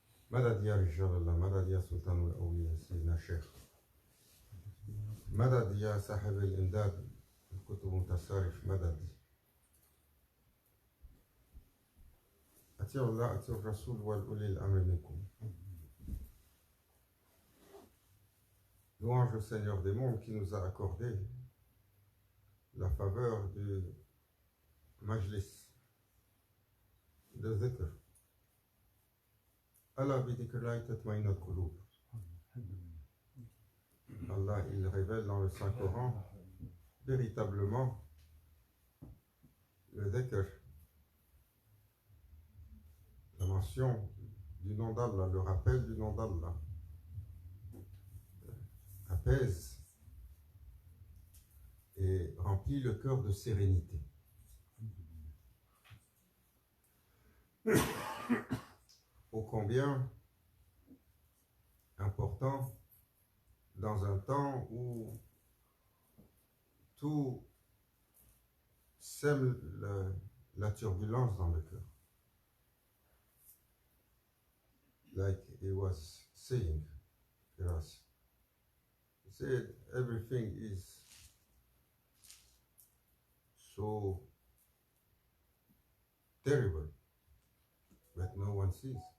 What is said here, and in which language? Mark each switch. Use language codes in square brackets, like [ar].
[ar] مدد يا رجال الله مدد يا سلطان الأولياء سيدنا الشيخ مدد يا صاحب الإمداد الكتب متصارف مدد أطيعوا الله أطيعوا الرسول والأولي الأمر منكم. [fr] Louange au Seigneur des mondes qui nous a accordé la faveur du majlis de dhikr. [ar] Allah bi dhikrillahi tatma'innul qulub. [fr] Allah, il révèle dans le Saint-Coran véritablement le dhikr, la mention du nom d'Allah, le rappel du nom d'Allah, apaise et remplit le cœur de sérénité. Ô combien important dans un temps où tout sème la turbulence dans le cœur. [en] Like he was saying, Firas, he said everything is so terrible that no one sees.